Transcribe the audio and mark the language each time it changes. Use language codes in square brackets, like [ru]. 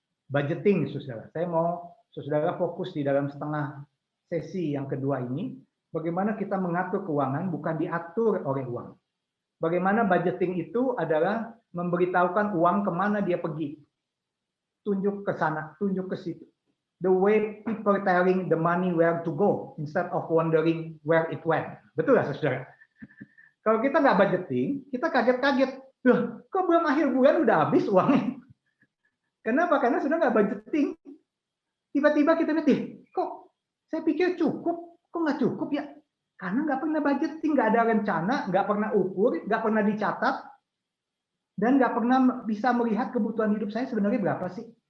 [id] Budgeting, saudara. Saya mau saudara fokus di dalam setengah sesi yang kedua ini, bagaimana kita mengatur keuangan bukan diatur oleh uang. Bagaimana budgeting itu adalah memberitahukan uang kemana dia pergi. Tunjuk ke sana, tunjuk ke situ. [en] The way people telling the money where to go instead of wondering where it went. [id] Betul ya saudara? Kalau kita nggak budgeting, kita kaget-kaget. Loh, kok belum akhir bulan udah habis uangnya? Kenapa? Karena sudah nggak budgeting. Tiba-tiba kita lihat, kok saya pikir cukup, kok nggak cukup ya? Karena nggak pernah budgeting, nggak ada rencana, nggak pernah ukur, nggak pernah dicatat, dan nggak pernah bisa melihat kebutuhan hidup saya sebenarnya berapa sih.